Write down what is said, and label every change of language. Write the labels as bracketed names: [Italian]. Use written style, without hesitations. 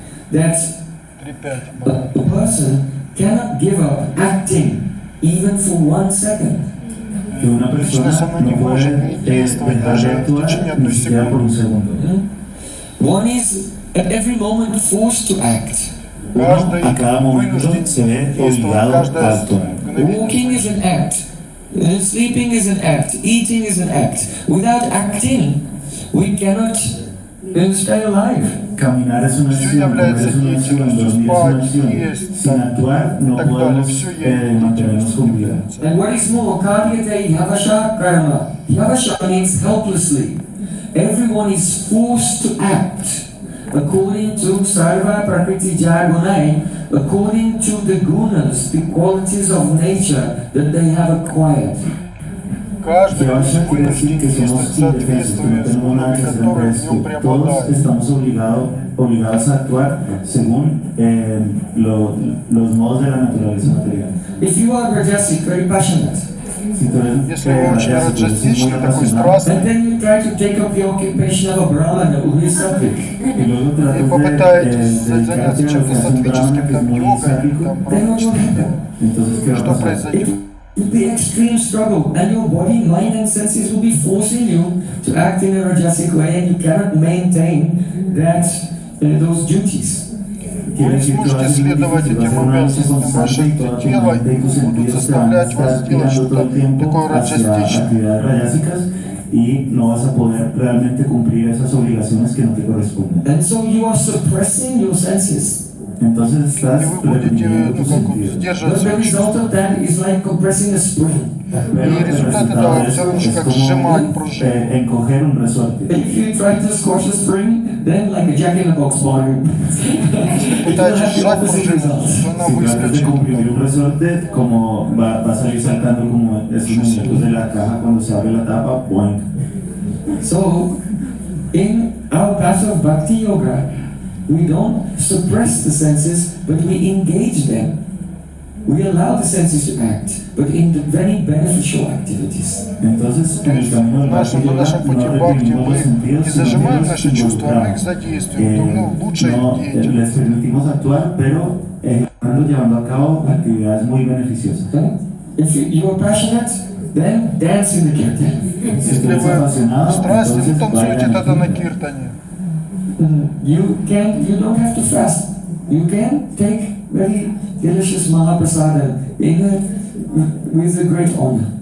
[English] That a person cannot give up acting even for 1 second. [Spanish] Que una persona no puede dejar de actuar ni siquiera por un segundo. [English] One is at every moment forced to act. [Spanish] A cada momento se ve obligado a actuar. [English] Walking is an act. Sleeping is an act. Eating is an act. Without acting, we cannot stay alive. [Spanish] Caminar es una acción, comer es una acción, dormir es una acción. Sin actuar no podemos mantenernos con vida. [English] And what is more, [Sanskrit] karyate yavasha karma. [English] Yavasha means helplessly. Everyone is forced to act according to [Sanskrit] sarva prakriti jaya gunai, [English] according to the gunas, the qualities of nature that they have acquired. [Russian] Каждый [Spanish] Yavasha quiere decir que somos indefensos, que no tenemos nada que hacer ante esto. Todos estamos obligados a actuar según los modos de la naturaleza material. [English] If you are rajasic, very passionate, [Russian] Если вы очень раджастичный, такой страстный, [English] And then you try to take up the occupation of a brahmana who is sattvic. [Russian] и попытаетесь заняться чем-то сатвическим, там, йогой, там, брахмачеством, что произойдет? [English] It will be extreme struggle, and your body, mind, and senses will be forcing you to act in a rajasic way, and you cannot maintain those duties. [Russian] Вы не сможете следовать этим обязанностям. Ваше тело будут заставлять вас делать что-то такое раджастичное. [Spanish] Y no vas a poder realmente cumplir esas obligaciones que no te corresponden. [English] And so you are suppressing your senses. [Spanish] Entonces estás [Russian] И вы будете сдерживать [English] But the [Russian] свои чувства. [English] result of that is like compressing a spring. [Russian] И результат этого все равно, как сжимать пружину. [Spanish] Encoger un resorte. [English] If you try to squash a spring, then like a jack-in-the-box ball. [Russian] Пытаетесь сжать пружину, то она [Spanish] Si tratas de [Russian] выскочит. [Spanish] comprimir un resorte, como va a salir saltando como esos muñecos de la caja cuando se abre la tapa, boing. [English] So, in our path of bhakti yoga, we don't suppress the senses, but we engage them. We allow the senses to act, but in the very beneficial activities. [Spanish] Entonces, [Russian] То есть на нашем пути бхакти мы не зажимаем наши чувства, а мы их задействуем, в лучшей деятельности. [Spanish] Les permitimos actuar, pero llevando a cabo actividades muy beneficiosas. [English] Okay? If you are passionate, then dance in the kirtan. [Russian] Если вы страстны, танцуйте тогда на киртане. [English] You don't have to fast. You can take very delicious Mahaprasada with a great honor.